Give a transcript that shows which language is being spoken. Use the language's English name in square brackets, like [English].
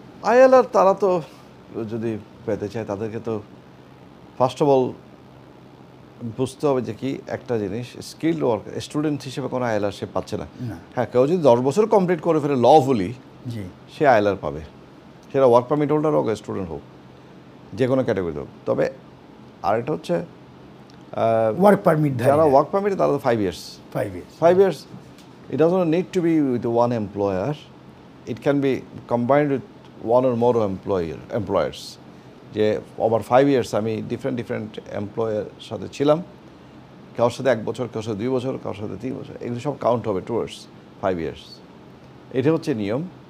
[Bangla] ILR তারা তো যদি পেতে চায়, তাদেরকে তো ফার্স্ট অফ অল বুঝতে হবে যে কি একটা জিনিস, স্কিল ওয়ার্ক স্টুডেন্ট হিসেবে কোনো আইএলআর সে পাচ্ছে না। হ্যাঁ, কেউ যদি 10 বছর কমপ্লিট করে ফেলে লফুলি, সে আইএলআর পাবে, সেটা ওয়ার্ক পারমিট হোল্ডার হোক, স্টুডেন্ট হোক, যে কোনো ক্যাটাগরি হোক। তবে আরেকটা হচ্ছে ওয়ার্ক পারমিট, যারা ওয়ার্ক পারমিট তারা তো 5 years। [English] 5 years it doesn't need to be with one employer, it can be combined with one or more employers. [Bangla] যে ওভার 5 years আমি ডিফারেন্ট এমপ্লয়ের সাথে ছিলাম, কারোর সাথে 1 বছর, কারোর সাথে 2 বছর, কারোর সাথে 3 বছর, এগুলো সব কাউন্ট হবে টুয়ার্ডস 5 years। এটা হচ্ছে নিয়ম।